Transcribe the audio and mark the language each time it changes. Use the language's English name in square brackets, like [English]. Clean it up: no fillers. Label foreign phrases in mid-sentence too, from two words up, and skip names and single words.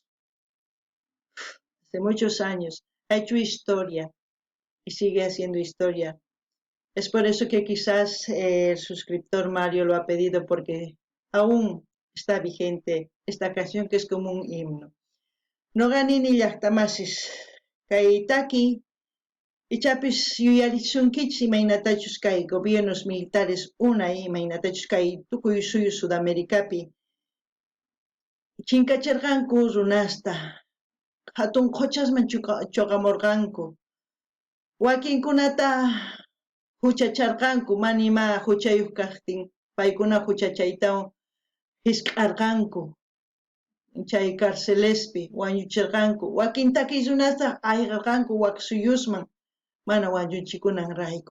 [Spanish] Hace muchos años ha hecho historia y sigue haciendo historia. Es por eso que quizás el suscriptor Mario lo ha pedido, porque aún está vigente esta canción que es como un himno. [Quechua] No ganini llaqtamasis kay taki ichapis yuyarisunkichis imaynatachus kay gobiernos militares unay imaynatachus kay tukuy suyu Sudamericapi chinkacharqanku runasta hatun quchasman chuqamurqanku, wakinkunata huchacharqanku, mana ima huchayuq kaqtin paykuna huchachaytawan hisk'arqanku, chay carcelespi wañuchirqanku, wakin takiy runata ayqarqanku wak suyusman mana wañuchikunanrayku.